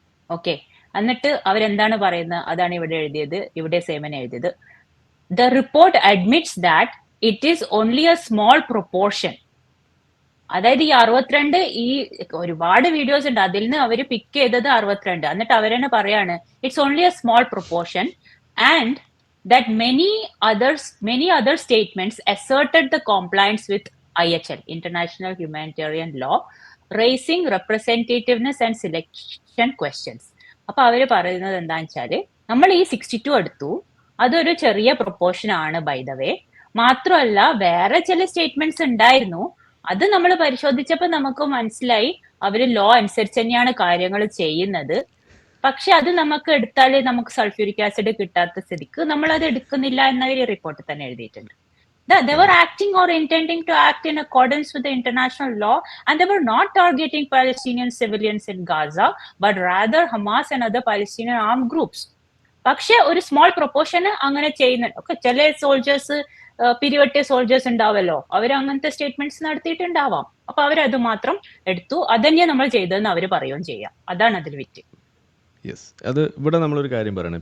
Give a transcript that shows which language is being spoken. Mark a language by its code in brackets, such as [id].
[ml] Okay, എന്നിട്ട് അവരെന്താണ് പറയുന്നത്? അതാണ് ഇവിടെ എഴുതിയത്, ഇവിടെ സേമൻ എഴുതിയത്. [en] The report admits that it is only a small proportion. [ml] അതായത് ഈ 62 ഈ ഒരുപാട് വീഡിയോസ് ഉണ്ട്, അതിൽ നിന്ന് അവർ പിക്ക് ചെയ്തത് 62. എന്നിട്ട് അവരെന്നെ പറയാണ് [en] It's only a small proportion and that many other statements asserted the compliance with IHL, International Humanitarian Law, raising representativeness and selection questions. [ml] അപ്പൊ അവര് പറയുന്നത് എന്താന്ന് വെച്ചാല്, നമ്മൾ ഈ 62 എടുത്തു, അതൊരു ചെറിയ പ്രൊപ്പോർഷൻ ആണ് ബൈ ദ വേ. മാത്രമല്ല വേറെ ചില സ്റ്റേറ്റ്മെന്റ്സ് ഉണ്ടായിരുന്നു, അത് നമ്മൾ പരിശോധിച്ചപ്പോൾ നമുക്ക് മനസ്സിലായി അവര് ലോ അനുസരിച്ച് തന്നെയാണ് കാര്യങ്ങൾ ചെയ്യുന്നത്. പക്ഷെ അത് നമുക്ക് എടുത്താൽ നമുക്ക് സൾഫ്യൂരിക് ആസിഡ് കിട്ടാത്ത സ്ഥിതിക്ക് നമ്മൾ അത് എടുക്കുന്നില്ല എന്ന ഒരു റിപ്പോർട്ട് തന്നെ എഴുതിയിട്ടുണ്ട്. [en] They were acting or intending to act in accordance with the international law and they were not targeting Palestinian civilians in Gaza but rather Hamas and other Palestinian armed groups. [ml] പക്ഷെ ഒരു small proportion അങ്ങനെ ചെയ്യുന്നുണ്ട്. ഒക്കെ ചില soldiers പിരിവട്ടിയ soldiers ഉണ്ടാവല്ലോ, അവർ അങ്ങനത്തെ statements നടത്തിയിട്ടുണ്ടാവാം. അപ്പൊ അവരത് മാത്രം എടുത്തു, അതന്നെ നമ്മൾ ചെയ്തതെന്ന് അവർ പറയുകയും ചെയ്യാം. അതാണ് അതിൽ വിറ്റ്. യെസ്, അത് ഇവിടെ നമ്മളൊരു കാര്യം പറയണം.